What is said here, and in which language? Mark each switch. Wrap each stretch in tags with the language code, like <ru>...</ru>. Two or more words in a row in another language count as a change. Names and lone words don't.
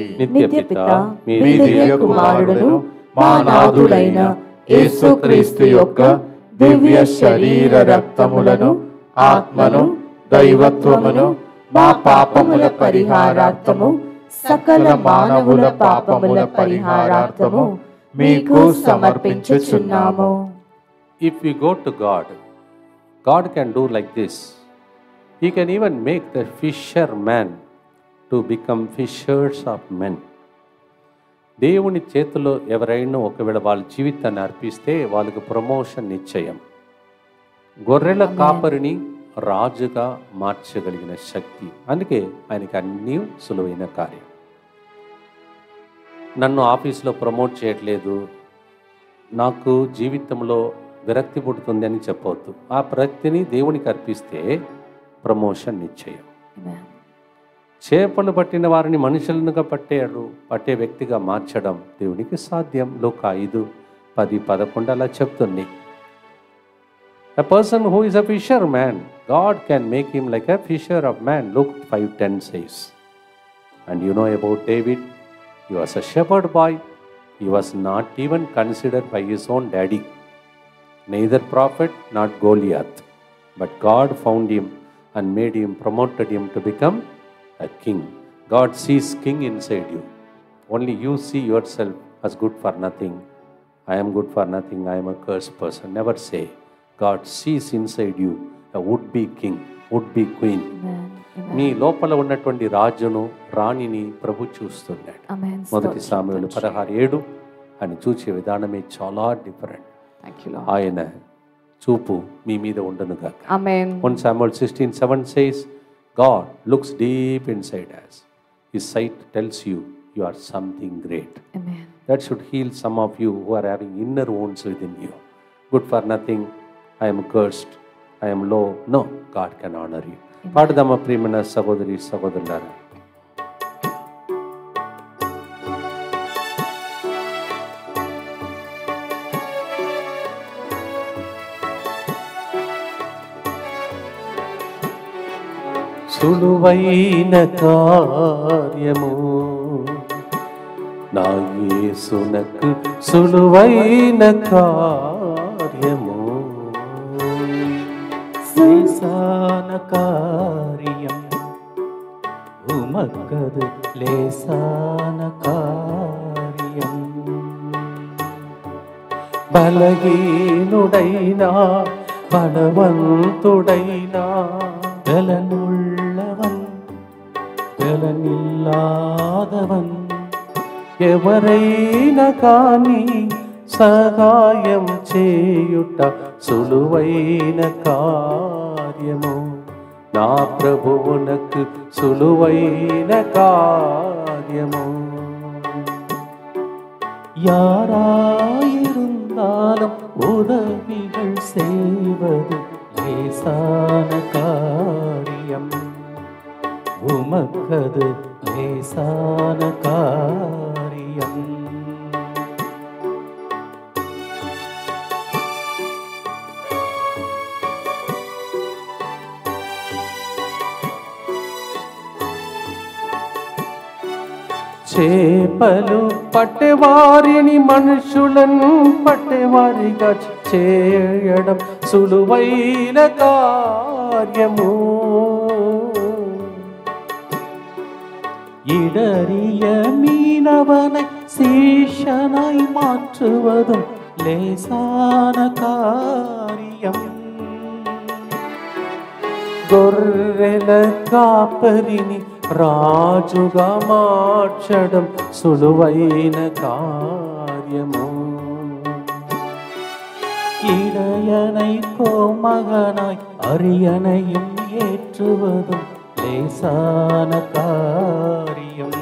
<te>నిత్య పిత మీ దివ్య కుమారుడును మా నాథుడైన యేసుక్రీస్తు యొక్క దివ్య శరీర రక్తములను ఆత్మను దైవత్వమును మా పాపముల పరిహారార్థము సకల మానవుల పాపముల పరిహారార్థము మీకు సమర్పించుచున్నాము.</te> <en>If we go to God, God can do like this. He can even make the fisherman to become fishers of men.</en> <te>దేవుని చేతిలో ఎవరైనా ఒకవేళ వాళ్ళ జీవితాన్ని అర్పిస్తే వాళ్ళకి ప్రమోషన్ నిశ్చయం. గొర్రెల కాపరిని రాజుగా మార్చగలిగిన శక్తి. అందుకే ఆయనకి అన్నీ సులువైన కార్యం. నన్ను ఆఫీస్లో ప్రమోట్ చేయట్లేదు, నాకు జీవితంలో విరక్తి పుడుతుంది అని చెప్పవద్దు. ఆ ప్రక్తిని దేవునికి అర్పిస్తే ప్రమోషన్ నిశ్చయం. చేపలు పట్టిన వారిని మనుషులనుగా పట్టే వ్యక్తిగా మార్చడం దేవునికి సాధ్యం. లోక 5:10-11 అలా చెప్తుంది.</te> <en>A person who is a fisherman, God can make him like a fisher of man. Luke 5:10 says. And you know about David, he was a shepherd boy. He was not even considered by his own daddy. Neither prophet, not Goliath. But God found him and made him, promoted him to become a king. God sees king inside you. Only you see yourself as good for nothing. I am good for nothing. I am a cursed person. Never say. God sees inside you a would-be king, would-be queen. Amen. Amen.</en> <te>మీ లోపల ఉన్నటువంటి రాజును రాణిని ప్రభు చూస్తున్నాడు.</te> <en>Amen.</en> <te>మొదటి స్తోత్రం సామెతలు తండ్రి. 16:7 అని చూసే విధానమే చాలా డిఫరెంట్.</te> <en>Thank you, Lord.</en> <te>ఆయన చూపు మీ మీద ఉండునుగాక.</te> <en>Amen. 1 Samuel 16:7 says, God looks deep inside us. His sight tells you you are something great. Amen. That should heal some of you who are having inner wounds within you. Good for nothing, I am cursed, I am low. No, God can honor you.</en> <te>పాడుదామా ప్రియమైన సహోదరి సహోదరులారా. సులువైన కార్యము నా యేసునకు సులువైన కార్యము</te> <ta>லேசான காரியம் உமக்கது லேசான காரியம்</ta> <te>బలహీనుడైనా బలవంతుడైనా</te> <ta>பெலனுள்ளவன் பெலனில்லாதவன்</ta> <te>ఎవరైనా కానీ సహాయం చేయుట సులువైన కార్యము నా ప్రభువునకు సులువైన కార్యము.</te> <ta>யாராயிருந்தாலும் உதவிகள் செய்வது லேசான காரியம் உமக்கது லேசான காரியம்.</ta> <te>చేపలు పట్టేవారిని మనుషులను పట్టేవారిగా చేయడం సులువైన కార్యము.</te> <ta>இடறிய மீனவனை சீஷனாய் மாற்றுவதும் லேசான காரியம்.</ta> <te>గొర్రెల కాపరిని రాజుగా మార్చడం సులువైన కార్యము.</te> <ta>இடையனை கோமகனாய் அரியணையும் ஏற்றுவதும் லேசான காரியம்.</ta>